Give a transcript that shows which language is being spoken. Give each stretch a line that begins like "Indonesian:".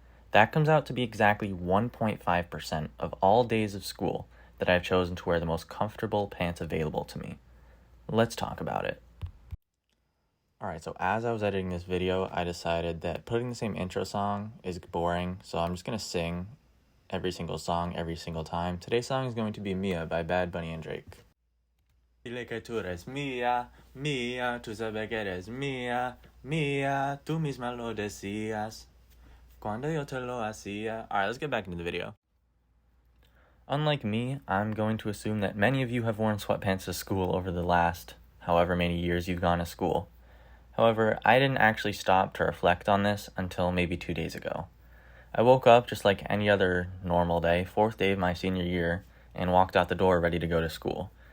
English: That comes out to be exactly 1.5% of all days of school that I have chosen to wear the most comfortable pants available to me. Let's talk about it. Alright, so as I was editing this video, I decided that putting the same intro song is boring, so I'm just going to sing every single song every single time. Today's song is going to be Mia by Bad Bunny and Drake.
Spanish: Dile que tú eres mía, mía, tú sabes que eres mía, mía, tú misma lo decías, cuando yo te lo hacía.
English: Alright, let's get back into the video. Unlike me, I'm going to assume that many of you have worn sweatpants to school over the last however many years you've gone to school. However, I didn't actually stop to reflect on this until maybe 2 days ago. I woke up just like any other normal day, 4th day of my senior year, and walked out the door ready to go to school.